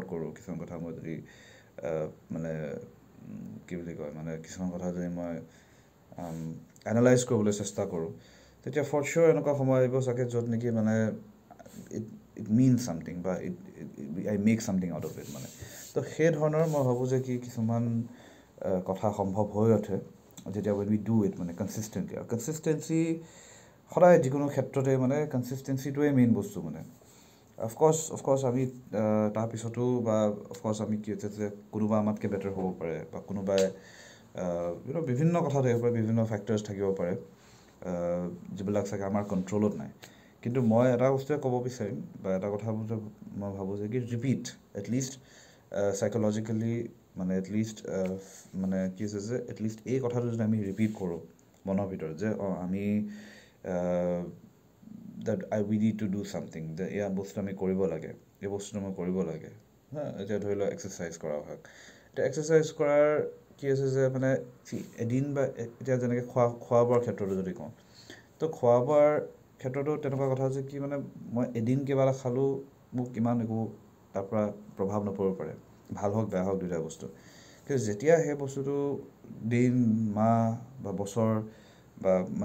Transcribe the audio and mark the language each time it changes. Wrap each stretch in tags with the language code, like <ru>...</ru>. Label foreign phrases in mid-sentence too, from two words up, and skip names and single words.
<as>কৰোঁ কিছুমান কথা মই যদি মানে কি বুলি কয় মানে কিছুমান কথা যদি মই এনালাইজ কৰিবলৈ চেষ্টা কৰোঁ তেতিয়া</as> <en>for sure</en> <as>এনেকুৱা সময় আহিব চাগে য'ত নেকি মানে</as> <en>it means something</en> <as>বা</as> <en>I make something out of it</en> <as>মানে তো সেই ধৰণৰ মই ভাবোঁ যে কি কিছুমান কথা সম্ভৱ হৈ উঠে যেতিয়া</as> <en>we do it</en> <as>মানে কনচিষ্টেণ্টলি আৰু কনচিষ্টেঞ্চি সদায় যিকোনো ক্ষেত্ৰতে মানে কনচিষ্টেঞ্চিটোৱে মেইন বস্তু মানে অফক'ৰ্ছ আমি তাৰপিছতো বা অফক'ৰ্ছ আমি কি হৈছে যে কোনোবা আমাতকৈ বেটাৰ হ'ব পাৰে বা কোনোবাই বিভিন্ন কথা থাকিব পাৰে বিভিন্ন ফেক্টৰ্ছ থাকিব পাৰে যিবিলাক চাগে আমাৰ কণ্ট্ৰলত নাই কিন্তু মই এটা বস্তুৱে ক'ব বিচাৰিম বা এটা কথা মই ভাবোঁ যে কি ৰিপিট</as> <en>at least psychologically</en> <as>মানে এটলিষ্ট মানে কি হৈছে যে এটলিষ্ট এই কথাটো যদি আমি ৰিপিট কৰোঁ মনৰ ভিতৰত যে আমি</as> <en>that we need to do something</en> <as>যে এয়া বস্তু আমি কৰিব লাগে এই বস্তুটো মই কৰিব লাগে এতিয়া ধৰি লওক এক্সাৰচাইজ কৰা হওক এতিয়া এক্সাৰচাইজ কৰাৰ কি আছে যে মানে এদিন বা এতিয়া যেনেকৈ খোৱা বোৱাৰ ক্ষেত্ৰতো যদি কওঁ তো খোৱা বোৱাৰ ক্ষেত্ৰতো তেনেকুৱা কথা যে কি মানে মই এদিন কিবা এটা খালোঁ মোক ইমান একো তাৰ পৰা প্ৰভাৱ নপৰিব পাৰে ভাল হওক বেয়া হওক দুয়োটা বস্তু কিন্তু যেতিয়া সেই বস্তুটো দিন মাহ বা বছৰ বা মানে</as>